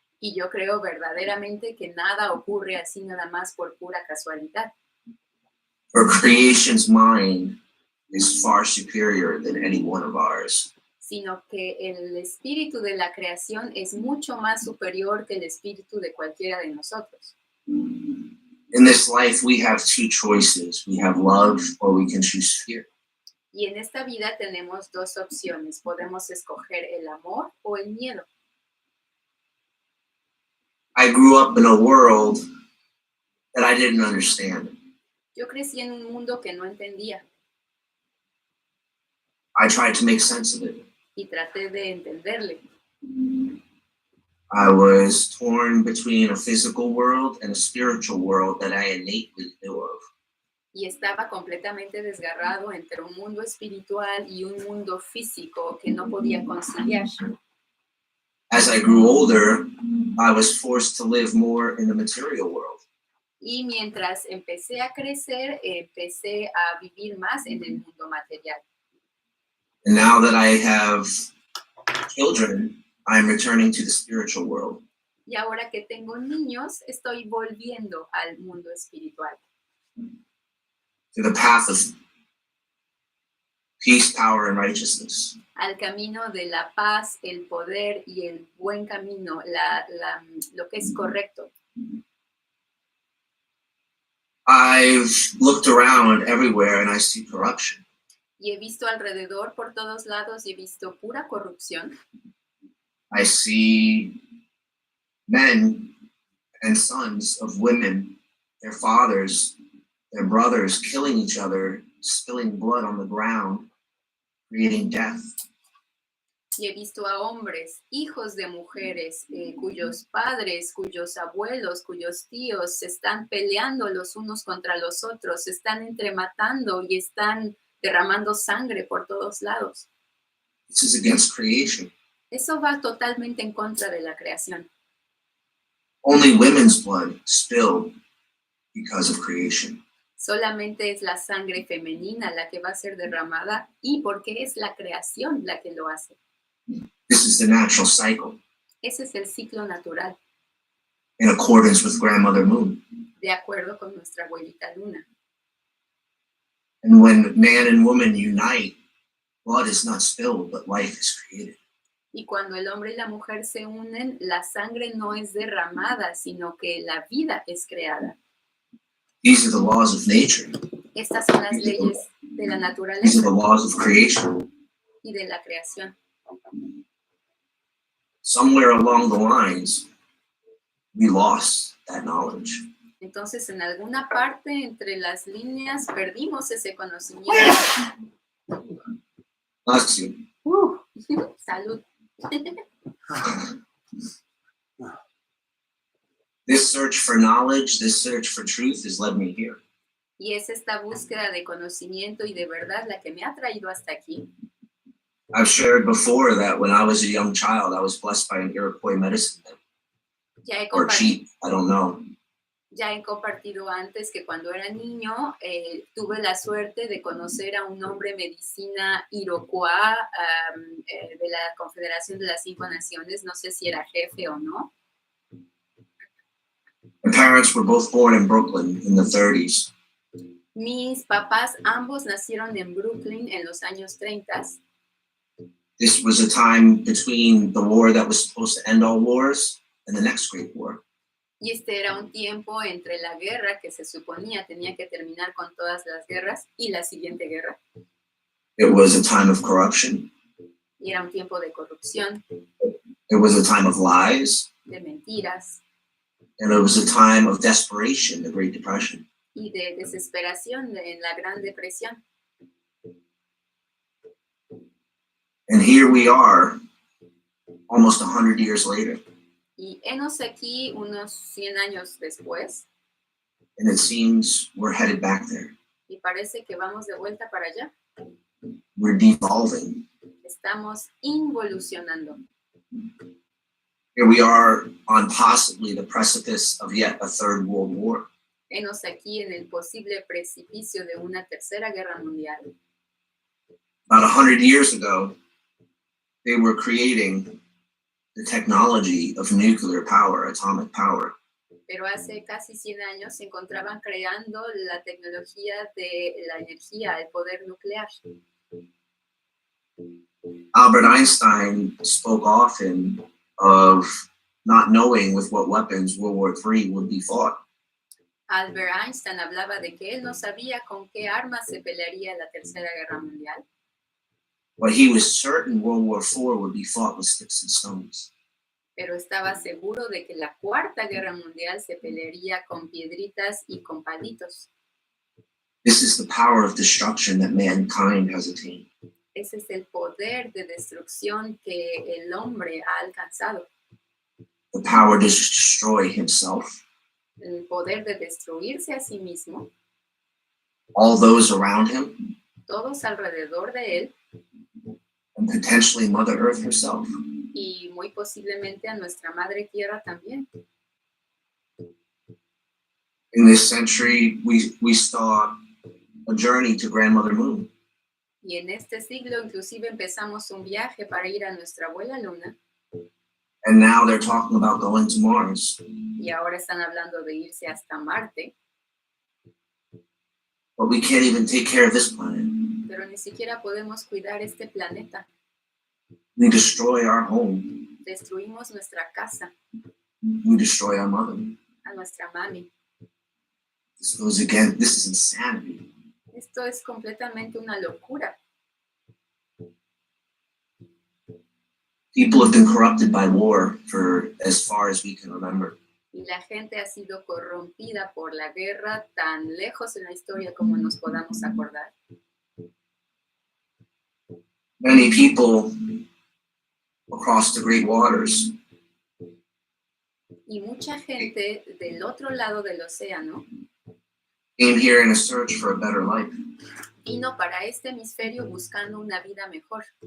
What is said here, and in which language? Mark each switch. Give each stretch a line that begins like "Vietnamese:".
Spanish: Y yo creo verdaderamente que nada ocurre así nada más por pura casualidad.
English: For creation's mind is far superior than any one of ours.
Spanish: Sino que el espíritu de la creación es mucho más superior que el espíritu de cualquiera de nosotros.
English: In this life, we have two choices. We have love or we can choose fear.
Spanish: Y en esta vida tenemos dos opciones. Podemos escoger el amor o el miedo.
English: I grew up in a world that I didn't understand.
Spanish: Yo crecí en un mundo que no entendía
English: I tried to make sense of it.
Spanish: y traté de entenderle.
English: I was torn between a physical world and a spiritual world that I innately knew of.
Spanish: Y estaba completamente desgarrado entre un mundo espiritual y un mundo físico que no podía conciliar.
English: As I grew older, I was forced to live more in the material world.
Spanish: Y mientras empecé a crecer, empecé a vivir más en el mundo material.
English: And now that I have children, I'm returning to the spiritual world.
Spanish: Y ahora que tengo niños, estoy volviendo al mundo espiritual,
English: To the path of peace, power, and righteousness.
Spanish: al camino de la paz, el poder y el buen camino, lo que es correcto.
English: I've looked around everywhere and I see corruption.
Spanish: Y he visto alrededor por todos lados y he visto pura corrupción.
English: I see men and sons of women, their fathers, their brothers killing each other, spilling blood on the ground, creating death.
Spanish: Y he visto a hombres, hijos de mujeres, cuyos padres, cuyos abuelos, cuyos tíos se están peleando los unos contra los otros, se están entrematando y están derramando sangre por todos lados.
English: This is against creation.
Spanish: Eso va totalmente en contra de la creación.
English: Only women's blood spilled because of creation.
Spanish: Solamente es la sangre femenina la que va a ser derramada y porque es la creación la que lo hace.
English: This is the natural cycle
Spanish: Ese es el ciclo natural,
English: in accordance with Grandmother Moon.
Spanish: de acuerdo con nuestra abuelita Luna.
English: And when man and woman unite, blood is not spilled, but life is created.
Spanish: Y cuando el hombre y la mujer se unen, la sangre no es derramada, sino que la vida es creada.
English: These are the laws of nature.
Spanish: Estas son las leyes de la
English: These are
Spanish: naturaleza
English: the laws of creation.
Spanish: y de la creación.
English: Somewhere along the lines, we lost that knowledge.
Spanish: Entonces, en alguna parte entre las líneas perdimos ese conocimiento.
English: Bless you.
Spanish: Salud.
English: This search for knowledge, this search for truth has led me here.
Spanish: Y es esta búsqueda de conocimiento y de verdad la que me ha traído hasta aquí.
English: I've shared before that when I was a young child, I was blessed by an Iroquois medicine man,
Spanish: Ya he,
English: or
Spanish: compartido,
English: chief, I don't know.
Spanish: ya he compartido antes que cuando era niño tuve la suerte de conocer a un hombre medicina iroquois de la Confederación de las 5 Naciones. No sé si era jefe o no.
English: My parents were both born in Brooklyn in the 30s.
Spanish: Mis papás ambos nacieron en Brooklyn en los años 30.
English: This was a time between the war that was supposed to end all wars and the next great war.
Spanish: Y este era un tiempo entre la guerra que se suponía tenía que terminar con todas las guerras y la siguiente guerra.
English: It was a time of corruption.
Spanish: Y era un tiempo de corrupción,
English: It was a time of lies.
Spanish: de mentiras
English: And it was a time of desperation, the Great Depression.
Spanish: y de desesperación en la Gran Depresión.
English: And here we are, almost 100 years later.
Spanish: Y henos aquí unos 100 años después
English: And it seems we're headed back there.
Spanish: y parece que vamos de vuelta para allá.
English: We're devolving.
Spanish: Estamos involucionando.
English: Here we are on possibly the precipice of yet a third world war.
Spanish: Henos aquí en el posible precipicio de una tercera guerra mundial.
English: About 100 years ago, they were creating the technology of nuclear power, atomic power.
Spanish: Pero hace casi 100 años se encontraban creando la tecnología de la energía, el poder nuclear.
English: Albert Einstein spoke often of not knowing with what weapons World War III would be fought.
Spanish: Albert Einstein hablaba de que él no sabía con qué armas se pelearía la Tercera Guerra Mundial,
English: But he was certain World War IV would be fought with sticks and stones.
Spanish: pero estaba seguro de que la Cuarta Guerra Mundial se pelearía con piedritas y con palitos.
English: This is the power of destruction that mankind has attained.
Spanish: Ese es el poder de destrucción que el hombre ha alcanzado.
English: The power to destroy himself,
Spanish: El poder de destruirse a sí mismo,
English: all those around him,
Spanish: todos alrededor de él
English: and potentially Mother Earth herself.
Spanish: y muy posiblemente a nuestra Madre Tierra también.
English: In this century, we saw a journey to Grandmother Moon.
Spanish: Y en este siglo inclusive empezamos un viaje para ir a nuestra abuela Luna
English: And now they're talking about going to Mars.
Spanish: y ahora están hablando de irse hasta Marte,
English: But we can't even take care of this planet.
Spanish: pero ni siquiera podemos cuidar este planeta.
English: We destroy our home.
Spanish: Destruimos nuestra casa,
English: We destroy our mother.
Spanish: a nuestra mami.
English: This goes again. This is insanity.
Spanish: Esto es completamente una locura.
English: People have been corrupted by war for as far as we can remember.
Spanish: Y la gente ha sido corrompida por la guerra tan lejos en la historia como nos podamos acordar.
English: Many people across the great waters
Spanish: Y mucha gente del otro lado del océano
English: came here in a search for a better life.
Spanish: vino para este hemisferio buscando una vida mejor.